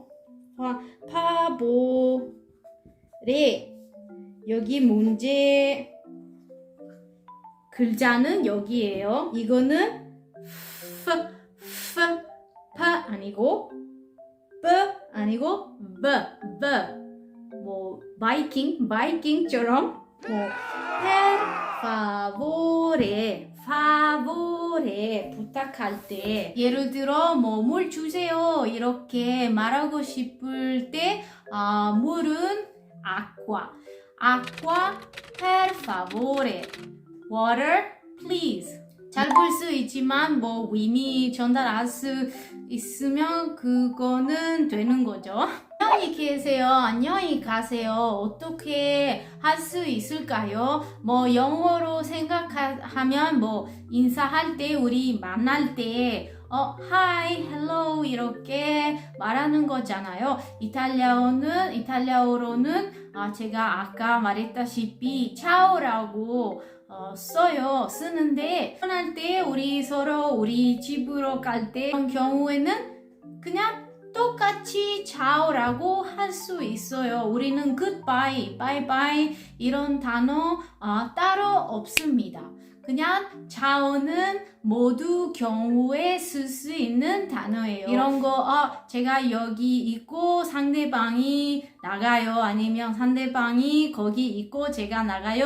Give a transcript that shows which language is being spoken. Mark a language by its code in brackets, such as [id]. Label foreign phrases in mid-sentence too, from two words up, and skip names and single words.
[ko] 파, 보, 레 여기 문제 글자는 여기에요. 이거는 파 아니고 브 아니고 뭐 바이킹처럼 [it] per favore [ko] 부탁할 때 예를 들어 뭐 물 주세요 이렇게 말하고 싶을 때 물은 [it] acqua per favore [en] water please [ko] 잘 볼 수 있지만 뭐 의미 전달할 수 있으면 그거는 되는 거죠. 안녕히 계세요. 안녕히 가세요. 어떻게 할 수 있을까요? 뭐 영어로 생각하면 뭐 인사할 때 우리 만날 때 [en] hi, hello [ko] 이렇게 말하는 거잖아요. 이탈리아어로는 제가 아까 말했다시피 ciao라고 쓰는데 할 때 우리 서로 우리 집으로 갈 때 그런 경우에는 그냥 똑같이 ciao라고 할 수 있어요. 우리는 [en] goodbye, bye bye [ko] 이런 단어 따로 없습니다. 그냥 ciao는 모두 경우에 쓸 수 있는 단어예요. 이런 거 제가 여기 있고 상대방이 나가요. 아니면 상대방이 거기 있고 제가 나가요.